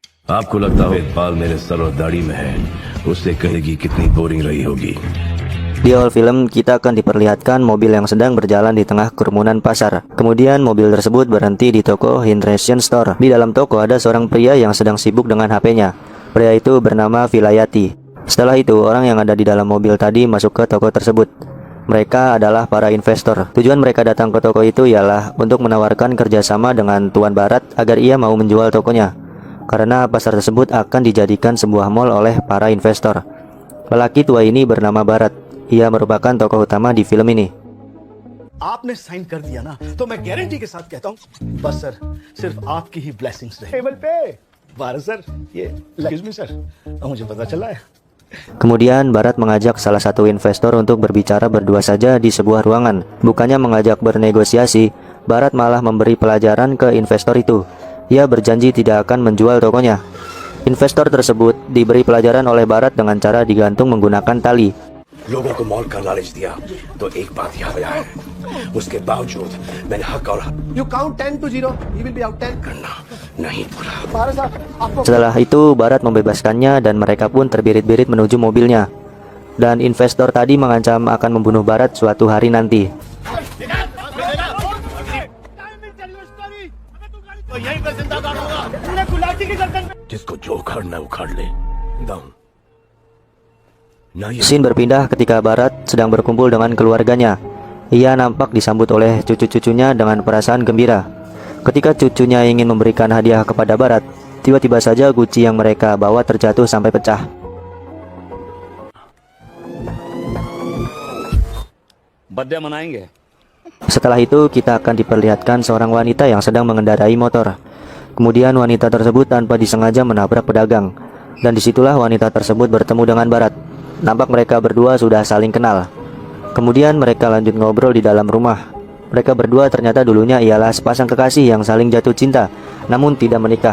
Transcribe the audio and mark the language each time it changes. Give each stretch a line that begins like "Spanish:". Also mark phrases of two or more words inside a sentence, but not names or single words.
Hindi: आपको लगता हो बाल मेरे सर और दाढ़ी में है, उससे कहेगी कितनी बोरिंग रही होगी.
Indonesian: Di awal film, kita akan diperlihatkan mobil yang sedang berjalan di tengah kerumunan pasar. Kemudian mobil tersebut berhenti di toko Hydration Store. Di dalam toko ada seorang pria yang sedang sibuk dengan HP-nya. Pria itu bernama Vilayati. Setelah itu, orang yang ada di dalam mobil tadi masuk ke toko tersebut. Mereka adalah para investor. Tujuan mereka datang ke toko itu ialah untuk menawarkan kerjasama dengan Tuan Barat agar ia mau menjual tokonya. Karena pasar tersebut akan dijadikan sebuah mall oleh para investor. Lelaki tua ini bernama Barat. Ia merupakan tokoh utama di film ini.
Hindi: आपने साइन कर दिया ना, तो मैं गारंटी के साथ कहता हूँ, बस सर, सिर्फ आपकी ही ब्लेसिंग्स रहे. टेबल पे, भारत सर, ये
English: excuse me sir,
Hindi: मुझे पता चला है.
Indonesian: Kemudian Barat mengajak salah satu investor untuk berbicara berdua saja di sebuah ruangan. Bukannya mengajak bernegosiasi, Barat malah memberi pelajaran ke investor itu. Ia berjanji tidak akan menjual tokonya. Investor tersebut diberi pelajaran oleh Barat dengan cara digantung menggunakan tali.
Hindi: लोगों को मॉल का लालच दिया तो एक बात याद आया है, उसके बावजूद मैंने हक और
English: You count 10 to 0, he will be out 10.
Hindi: करना नहीं भूला. भारत साहब, आपको
Indonesian: Setelah itu Barat membebaskannya dan mereka pun terbirit-birit menuju mobilnya. Dan investor tadi mengancam akan membunuh Barat suatu hari nanti.
Hindi: जिसको जो उखाड़ना उखाड़ ले. Down.
Indonesian: Scene berpindah ketika Barat sedang berkumpul dengan keluarganya. Ia nampak disambut oleh cucu-cucunya dengan perasaan gembira. Ketika cucunya ingin memberikan hadiah kepada Barat, tiba-tiba saja guci yang mereka bawa terjatuh sampai pecah.
Hindi: बर्थडे मनाएंगे.
Indonesian: Setelah itu kita akan diperlihatkan seorang wanita yang sedang mengendarai motor. Kemudian wanita tersebut tanpa disengaja menabrak pedagang. Dan disitulah wanita tersebut bertemu dengan Barat. Nampak mereka berdua sudah saling kenal. Kemudian mereka lanjut ngobrol di dalam rumah. Mereka berdua ternyata dulunya ialah sepasang kekasih yang saling jatuh cinta, namun tidak menikah.